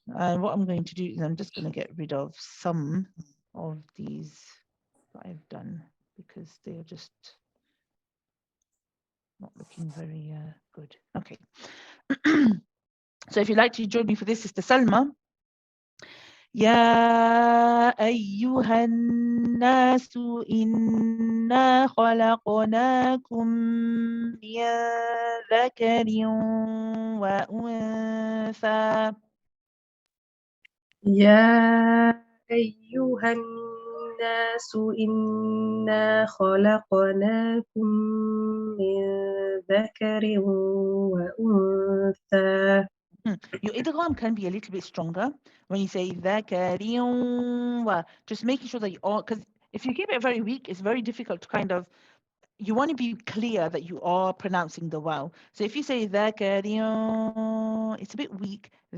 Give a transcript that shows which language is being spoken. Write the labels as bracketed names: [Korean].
[English] What I'm going to do is I'm just going to get rid of some of these that I've done because they are just not looking very good. Okay. So if you'd like to join me for this, Sister Salma. [Arabic] يا أيها الناس إنا خلقناكم من ذكر وأنثى. يا أيها الناس إنا خلقناكم من ذكر وأنثى. [English] Your idgham can be a little bit stronger when you say ذَكَرٍ. Just making sure that you are, because if you keep it very weak, it's very difficult to kind of, you want to be clear that you are pronouncing the waw. So if you say ذَكَرٍ, it's a bit weak.